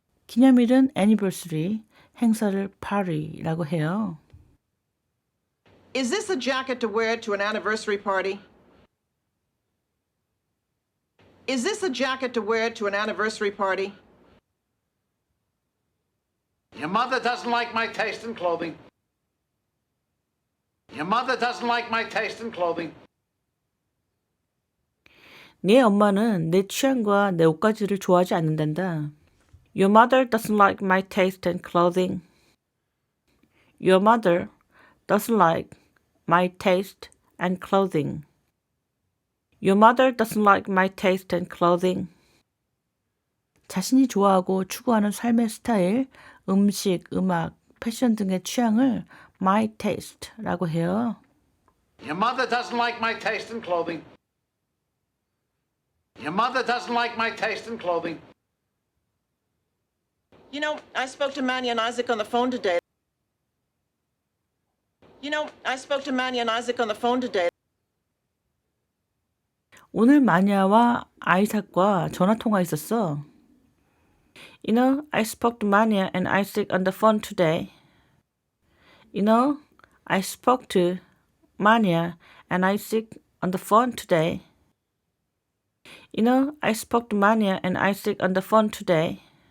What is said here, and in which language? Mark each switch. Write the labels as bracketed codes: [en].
[ko] 기념일은 anniversary, 행사를 party라고 해요. [en] Is this a jacket to wear to an anniversary party? Is this a jacket to wear to an anniversary party? Your mother doesn't like my taste in clothing. Your mother doesn't like my taste in clothing. [ko] 네 엄마는 내 취향과 내 옷가지를 좋아하지 않는단다. [en] Your mother doesn't like my taste in clothing. Your mother doesn't like my taste and clothing. Your mother doesn't like my taste and clothing. [ko] 자신이 좋아하고 추구하는 삶의 스타일, 음식, 음악, 패션 등의 취향을 my taste라고 해요. [en] Your mother doesn't like my taste in clothing. Your mother doesn't like my taste in clothing. You know, I spoke to Manny and Isaac on the phone today. You know, I spoke to Manny and Isaac on the phone today. [ko] 오늘 마니아와 아이삭과 전화 통화했었어. [en] You know, I spoke to Mania and Isaac on the phone today. You know, I spoke to Mania and Isaac on the phone today. You know, I spoke to Mania and Isaac on the phone today.